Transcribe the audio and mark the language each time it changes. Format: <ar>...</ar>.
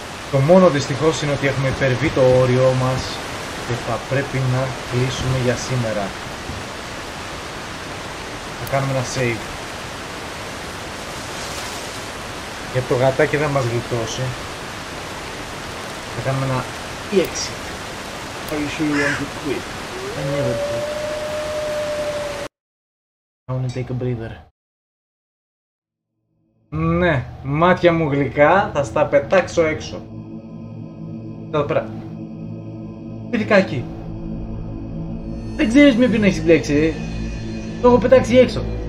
<el>Το μόνο δυστυχώς είναι ότι έχουμε υπερβεί το όριό μας και θα πρέπει να κλείσουμε για σήμερα. Θα κάνουμε ένα save. Γιατί το γατάκι δεν μας γλιτώσει. Θα κάνουμε ένα exit.</el> <en>Are you sure you want to quit? I never quit. I want to take a breather.</en> <el>Ναι, μάτια μου γλυκά, θα στα πετάξω έξω. Εδώ πέρα. Παιδικάκι. Δεν ξέρεις με ποιον έχεις μπλέξει. Το έχω πετάξει έξω.</el>